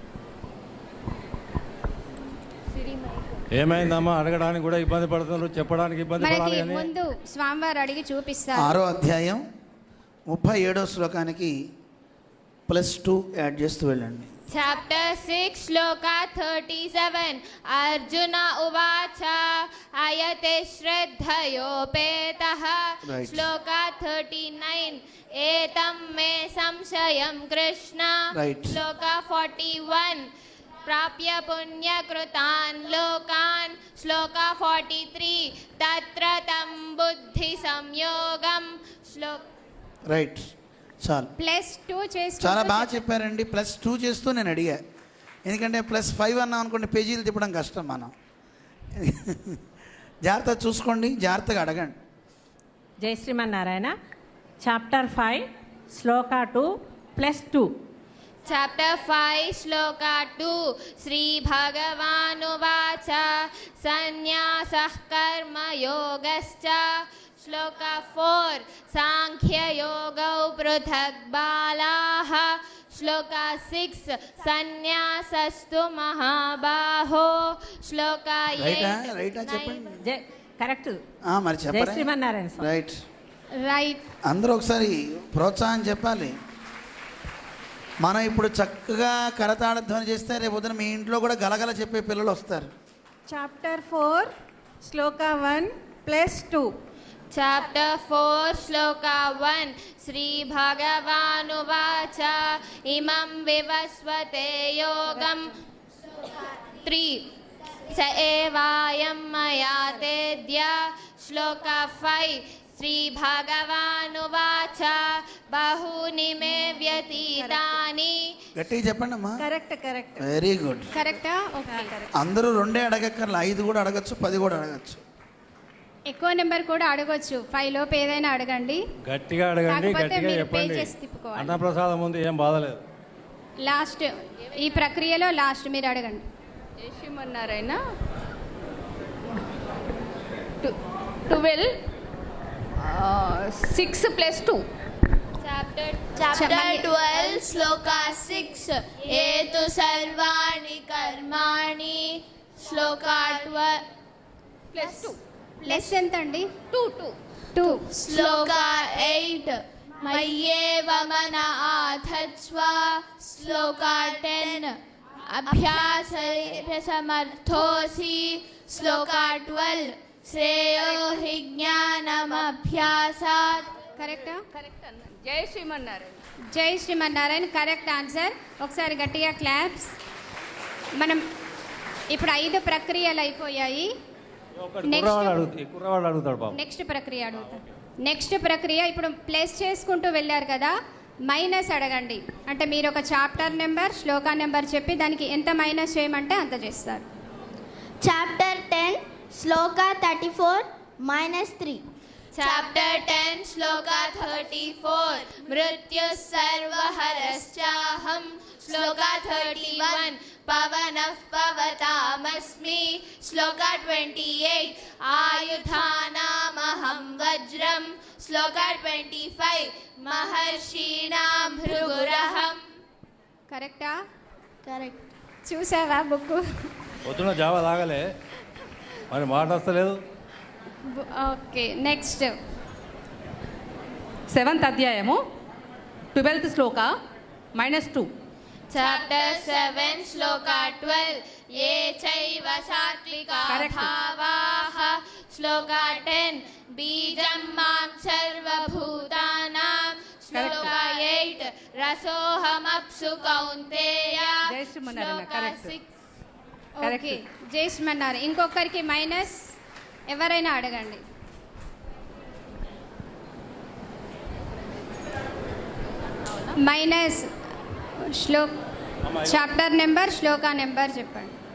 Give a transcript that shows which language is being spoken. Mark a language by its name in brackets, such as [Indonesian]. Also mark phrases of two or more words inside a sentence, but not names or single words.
[Telugu] ఏమైందమ్మా? అడగడానికి కూడా ఇబ్బంది పడుతున్నారు, చెప్పడానికి ఇబ్బంది పడాలి. ముందు స్వామివారు అడిగి చూపిస్తారు. 6వ అధ్యాయం 37వ శ్లోకానికి +2 యాడ్ చేస్తూ వెళ్ళండి. [Sanskrit] Chapter 6 श्लोक 37 Arjuna उवाच अयते श्रद्धयोपेतः [Telugu] Right. [Sanskrit] श्लोक 39 एतं मे संशयं Krishna [Telugu] Right. [Sanskrit] श्लोक 41 प्राप्य पुण्य कृतान् लोकान् श्लोक 43 तत्र तं बुद्धि संयोगं श्लोक [Telugu] రైట్, చాలు. +2 చేసి చాలా బాగా చెప్పారండి. +2 చేస్తూ నేను అడిగా, ఎందుకంటే +5 అన్నాం అనుకోండి పేజీలు తిప్పడం కష్టం మనం. జాగ్రత్త చూసుకోండి, జాగ్రత్తగా అడగండి. జై శ్రీమన్నారాయణ. చాప్టర్ 5 శ్లోక 2 +2. [Sanskrit] Chapter 5 श्लोक 2 श्री भगवानुवाच संन्यासः कर्म योगश्च श्लोक 4 सांख्य योगौ पृथक् बलाः श्लोक 6 संन्यासस्तु महाबाहो श्लोक 8 [Telugu] రైటా చెప్పండి. జై కరెక్ట్. మరి జై చెప్పండి. శ్రీమన్నారాయణ. రైట్ రైట్. అందరూ ఒకసారి ప్రోత్సాహం చెప్పాలి. మనం ఇప్పుడు చక్కగా కరతాళధ్వని చేస్తే రేపు పొద్దున మీ ఇంట్లో కూడా గలగల చెప్పే పిల్లలు వస్తారు. చాప్టర్ 4 శ్లోక 1 +2. [Sanskrit] Chapter 4 श्लोक 1 श्री भगवानुवाच इमं विवस्वते योगं 3 स एवायं मया तेद्य श्लोक 5 श्री भगवानुवाच बहूनि मे व्यतीतानि. [Telugu] గట్టిగా చెప్పండి అమ్మా. కరెక్ట్. [English] very good. [Telugu] కరెక్టా? ఓకే. అందరూ 2 అడగక్కర్లా, 5 కూడా అడగచ్చు, 10 కూడా అడగచ్చు. ఎక్కువ నెంబర్ కూడా అడగొచ్చు. 5 లోపు ఏదైనా అడగండి, గట్టిగా అడగండి, కాకపోతే గట్టిగా మీరు చెప్పండి. pages తిప్పుకోవాలి. అన్నప్రసాదం ముందు ఏం బాధలేదు. లాస్ట్ ఈ ప్రక్రియలో లాస్ట్ మీరు అడగండి. శ్రీమన్నారాయణ 12 6 +2. [Sanskrit] Chapter 12 श्लोक 6 एतु सर्वाणि कर्माणि श्लोक 12 [Telugu] +2. ప్లస్ ఎంత అండి? 2 [Sanskrit] श्लोक 8 मय्येव मन आधत्स्व श्लोक 10 अभ्यासाय समर्थोसि श्लोक 12 श्रेयो हि ज्ञानम् अभ्यासात्. [Telugu] కరెక్టా? కరెక్ట్ అన్న. జై శ్రీమన్నారాయణ. జై శ్రీమన్నారాయణ. [English] correct answer. [Telugu] ఒకసారి గట్టిగా క్లాప్స్. మనం ఇప్పుడు 5 ప్రక్రియలు అయిపోయాయి. కుర్రవాళ్ళు అడుగుతాడు బాబు. నెక్స్ట్ ప్రక్రియ అడుగుతాను. నెక్స్ట్ ప్రక్రియ ఇప్పుడు ప్లస్ చేసుకుంటూ వెళ్ళారు కదా, మైనస్ అడగండి. అంటే మీరు ఒక [English] chapter number [Telugu] శ్లోకా నెంబర్ చెప్పి దానికి ఎంత మైనస్ చేయమంటే అంత చేస్తారు. [Sanskrit] Chapter 10 Shloka 34 -3. Chapter 10 श्लोक 34 मृत्यु सर्वहरश्चाहम् श्लोक 31 पवनः पवतामस्मि श्लोक 28 आयुधानामहं वज्रम् श्लोक 25 महर्षीणां भृगुरहम्. [Telugu] కరెక్టా? Correct. చూసావా బుక్? పొద్దున జావ తాగలే, మరి మాట వస్తలేదు. [English] okay, next [Telugu] 7th అధ్యాయము 12th శ్లోక -2. [Sanskrit] Chapter 7 श्लोक 12 ये चैव सात्त्विका [Telugu] Correct. [Sanskrit] भावाः श्लोक 10 बीजं मां सर्व भूतानाम् श्लोक 8 रसोहम् अप्सु कौन्तेय [Telugu] జై శ్రీమన్నారాయణ. [Sanskrit] Shloka [Telugu] కరెక్ట్. 6 ఓకే, చేసిమన్నారు. ఇంకొకరికి మైనస్ ఎవరైనా అడగండి. [English] minus chapter number [Telugu] శ్లోకా నెంబర్ చెప్పండి.